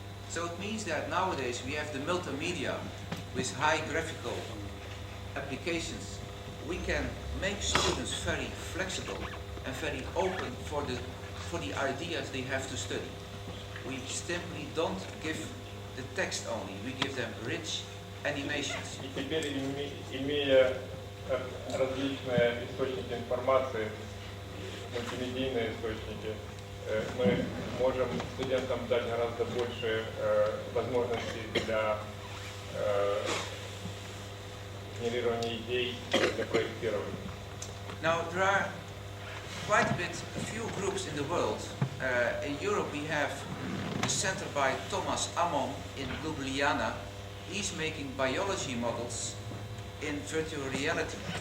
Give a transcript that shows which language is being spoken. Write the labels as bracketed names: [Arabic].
[English] So it means that nowadays we have the multimedia with high graphical applications. We can make students very flexible and very open for the ideas they have to study. We simply don't give the text only, we give them rich animations. [Russian] И теперь, имея различные источники информации, мультимедийные источники, мы можем студентам дать гораздо больше возможностей для генерирования идей, для проектирования. [English] Now there are quite a few groups in the world. In Europe we have the center by Thomas Ammon in Ljubljana. He's making biology models in virtual reality.